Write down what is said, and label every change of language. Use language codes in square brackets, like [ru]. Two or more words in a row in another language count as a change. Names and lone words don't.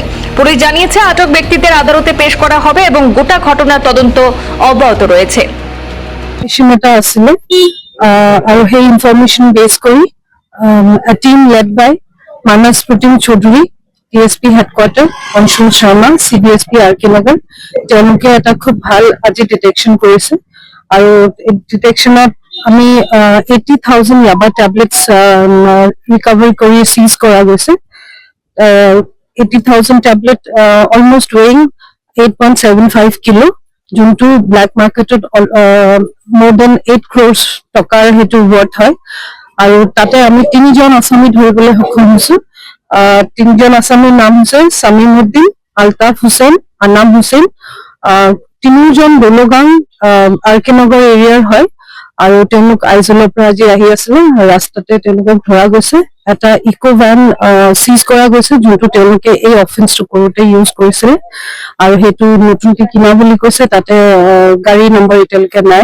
[bn] পুলিশ জানিয়েছে, আটক ব্যক্তিদের আদালতে পেশ করা হবে এবং গোটা ঘটনার তদন্ত অব্যাহত রয়েছে। [as] বিষয়টা আসলে আর সেই [en] information base [as] কৰি [en] a team led by Manas Putin Chaudhary, DSP headquarter, [as] অংশুল শর্মা, CDSP RK নগর, তেওঁলোকে এটা খুব ভাল আজি ডিটেকশন কৰিছে। আৰু ডিটেকশনত আমি 80,000 ইয়াবা [en] tablets recovery [as] কৰি সিজ কৰা গৈছে। 80,000 ট্যাবলেট [en] almost weighing [as] 8.75 কিলো, যোনটো [en] black market more than 8 crores [as] টকাৰ হেতু ওয়ার্থ হয়। আৰু তাতে আমি 3 জন আসামি ধৰিবলৈ সক্ষম হৈছো। 3 জন আসামিৰ নাম হৈছে শামীম উদ্দিন, আলতাফ হোসেন, আনাম হোসেন। 3 জন ডলুগাং RK নগৰ এৰিয়াৰ হয় আৰু তেওঁলোক আইজলৰ পৰা আজি আহি আছিলে। ৰাস্তাতে তেওঁলোকক ধৰা গৈছে। এটা ইকো ভ্যান সিজ কৰা গৈছে, যোনটো তেওঁলোকে এই অফেন্সটো কৰোতে ইউজ কৰিছিলে আৰু সেইটো নতুনকৈ কিনা বুলি কৈছে। তাতে গাড়ী নম্বৰ এতিয়ালৈকে নাই।